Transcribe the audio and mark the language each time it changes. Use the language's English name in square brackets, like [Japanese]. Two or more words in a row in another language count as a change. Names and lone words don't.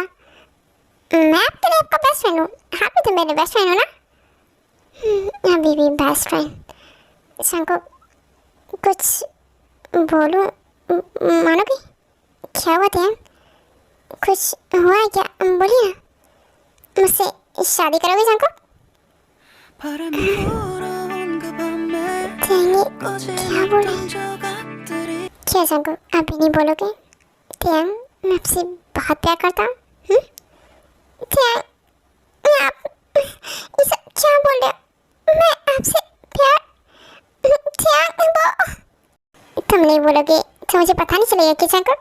[Hindi] मैं आपके लिए आपका [English] best friend [Hindi] हूँ। हाँ भी तुम मेरे [English] best friend [Hindi] हो ना? अभी भी [English] best friend. [Hindi] जंकुक, कुछ बोलूँ मानोगे? क्या हुआ टेयंग? कुछ हुआ है क्या? बोलिए ना। मुझसे शादी करोगे जंकुक? [Korean] 바람이 불어온 그 밤에 [Hindi] टेयंग, क्या बोल रहे हैं? [Korean] 조각들이 [Hindi] क्या जंकुक, आप भी नहीं बोलोगे? टेयंग, मैं आपसे बहुत प्यार करता हूँ। टेयंग, आप ये सब क्या बोल रहे हो? मैं आपसे प्यार, टेयंग वो तुम नहीं बोलोगे तो मुझे पता नहीं चलेगा कि जंकुक?